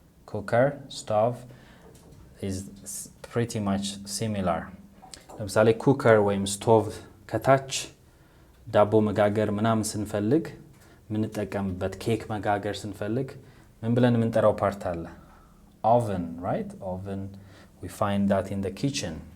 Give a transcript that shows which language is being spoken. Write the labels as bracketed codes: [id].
[en] cooker, stove is pretty much similar. [am] ለምሳሌ cooker ወይም stove ከታች ዳቦ መጋገር ምናምን ስንፈልግ ምንጠቀምበት ኬክ መጋገር ስንፈልግ ምን ብለን ምንጠራው ፓርት አለ? [en] oven, right? oven, we find that in the kitchen.